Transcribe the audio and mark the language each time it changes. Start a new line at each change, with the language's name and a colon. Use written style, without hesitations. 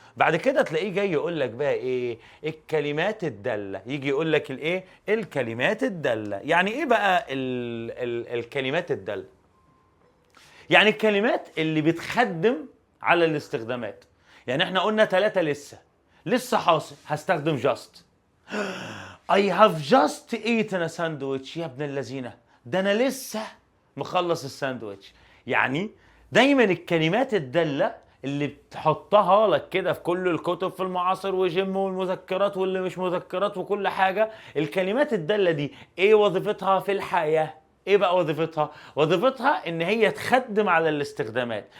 Arabic: بعد كده تلاقيه جاي يقول لك بقى ايه؟ الكلمات الدالة. يجي يقول لك الايه؟ الكلمات الدالة. يعني ايه بقى الكلمات الدالة؟ يعني الكلمات اللي بتخدم على الاستخدامات. يعني احنا قلنا 3 لسه حاصل، هستخدم just.
English: I have just eaten a sandwich.
Arabic: يا ابن اللذينة، ده انا لسه مخلص الساندويتش. يعني دايما الكلمات الدالة اللي بتحطها لك كده في كل الكتب في المعاصر وجيم والمذكرات واللي مش مذكرات وكل حاجة، الكلمات الدالة دي ايه وظيفتها في الحياة؟ ايه بقى وظيفتها؟ وظيفتها ان هي تخدم على الاستخدامات.